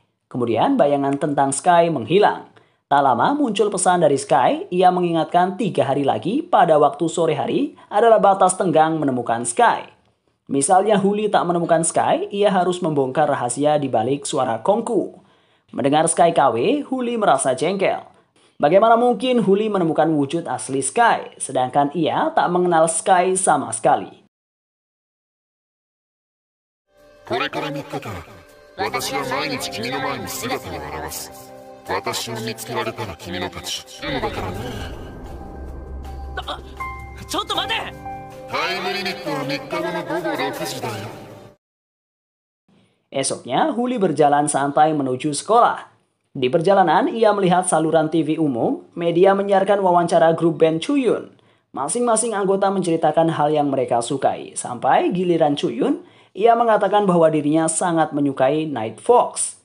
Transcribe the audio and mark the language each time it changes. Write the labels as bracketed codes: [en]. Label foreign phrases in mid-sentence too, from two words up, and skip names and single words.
[id] Kemudian bayangan tentang Sky menghilang. Tak lama muncul pesan dari Sky, ia mengingatkan 3 hari lagi pada waktu sore hari adalah batas tenggang menemukan Sky. Misalnya Huli tak menemukan Sky, ia harus membongkar rahasia di balik suara Kongku. Mendengar Sky KW, Huli merasa jengkel. Bagaimana mungkin Huli menemukan wujud asli Sky, sedangkan ia tak mengenal Sky sama sekali. [ja] これから3日間、私は毎日君の前に姿を現す。私を見つけられたら君の勝ち。でもだからね。ちょっと待て！タイムリミットは3日後の午後6時だよ。 [id] Esoknya, Huli berjalan santai menuju sekolah. Di perjalanan, ia melihat saluran TV umum, media menyiarkan wawancara grup band Chuyun. Masing-masing anggota menceritakan hal yang mereka sukai. Sampai giliran Chuyun, ia mengatakan bahwa dirinya sangat menyukai Night Fox.